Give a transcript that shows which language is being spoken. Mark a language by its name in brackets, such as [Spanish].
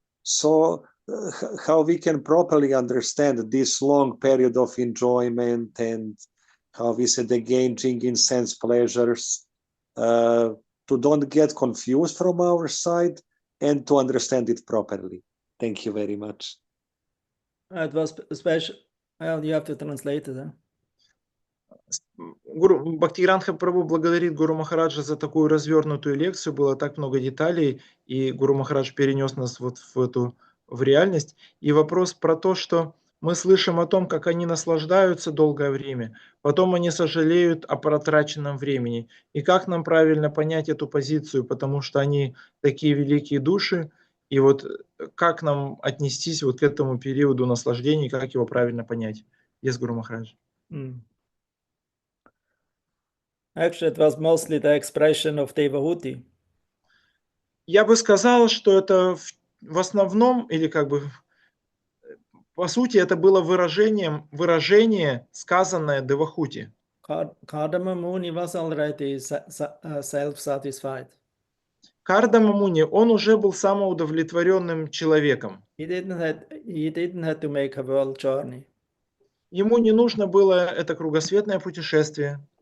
[English] So how we can properly understand this long period of enjoyment and how we said engaging in sense pleasures, to don't get confused from our side and to understand it properly. Thank you very much. It was special. Well, you have to translate it. Huh? [Russian] Гуру Бхактигрантха Прабху благодарит Гуру Махараджа за такую развернутую лекцию. Было так много деталей, и Гуру Махарадж перенес нас вот в реальность. И вопрос про то, что мы слышим о том, как они наслаждаются долгое время, потом они сожалеют о протраченном времени. И как нам правильно понять эту позицию, потому что они такие великие души, и вот как нам отнестись вот к этому периоду наслаждений, как его правильно понять? Yes, Гуру Махарадж. [English] Actually, it was mostly the expression of Devahuti. [Russian] Я бы сказал, что это в основном, или как бы по сути, это было выражение, сказанное Девахути. [English] Kardama Muni was already self-satisfied. [Russian] Кардама Муни, он уже был самоудовлетворенным человеком. [English] He didn't have to make a world journey. [Russian] Ему не нужно было это кругосветное путешествие.